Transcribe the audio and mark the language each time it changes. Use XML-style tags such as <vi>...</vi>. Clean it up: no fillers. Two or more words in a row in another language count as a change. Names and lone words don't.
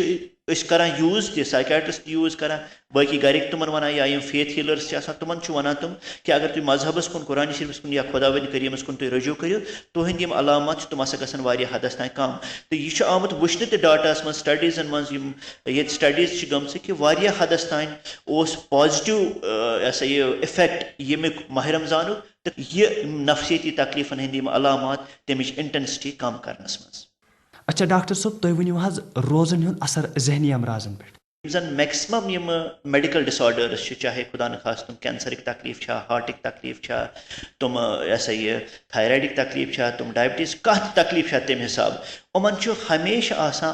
<ks>सत کران یوز تہ سائکیٹرسٹ یوز کران باقی گرک تمن ونان یا یم</ks> <en>faith healers</en> <ks>آسان تمن ونان تم کہ اگر تھی مذہبس کن قرآن شریفس کن یا خداوند کریمس کن تھی رجوع کرو تہند یم علامات تم ہسا گھن واریاہ حدس تام کم تو یہ آمت وچھنے تہ ڈاٹاس من سٹڈیزن من یہ سٹڈیز گمژ کہ واریاہ حدس تام اس پازیٹو یہ افیکٹ یمیک ماہ رمضانک تو یہ نفسیتی تکلیفن ہند یم علامات تمچ انٹینسٹی کم کرنس من. اچھا ڈاکٹر صٲب تُہۍ ؤنِو حظ روزن ہُنٛد اثر ذہنی امراضن پٮ۪ٹھ. زن میکسمم یم</ks> <en>medical disorders</en> <ks>چاہے خدا نخواست تم کینسرک تکلیف ہارٹک تکلیف تم یہ تھائرائڈک تکلیف تم ڈائبٹیز کت تکلیف تمہ حساب یمن ہمیشہ آسان</ks>